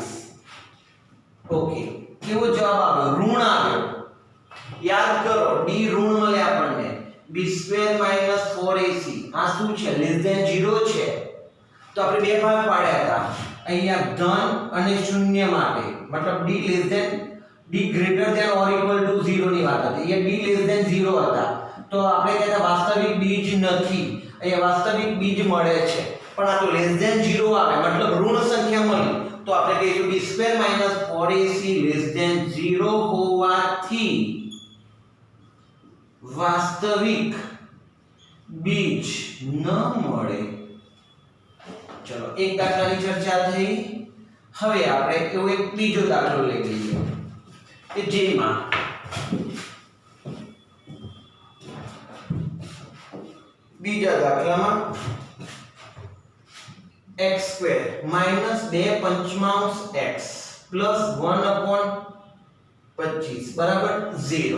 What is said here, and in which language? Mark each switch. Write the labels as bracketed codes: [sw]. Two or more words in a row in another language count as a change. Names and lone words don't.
[gu] ઓકે, કેવો જવાબ આવ્યો? ઋણ આવ્યો. યાદ કરો d ઋણ મળે આપણને. b² - 4ac આ શું છે? <0 છે. તો આપણે બે ભાગ પાડ્યા હતા. અહીંયા ધન અને શૂન્ય માટે મતલબ d [en] greater than or equal to [gu] 0 ની વાત હતી. અહીંયા d [en] less than [gu] 0 હતા તો આપણે કહેતા વાસ્તવિક બીજ નથી. અહીંયા વાસ્તવિક બીજ મળે છે પણ આ તો [en] less than [gu] 0 આવે મતલબ ઋણ સંખ્યા મળી તો આપણે કહીશું b² - 4ac [en] less than [gu] 0 હોવાથી વાસ્તવિક બીજ ન મળે. ચલો એક દાખલાની ચર્ચા થઈ. હવે આપણે એવો એક બીજો દાખલો લઈ લઈએ કે જેમાં બીજા દાખલામાં x² - 2/5x + 1/25 બરાબર 0.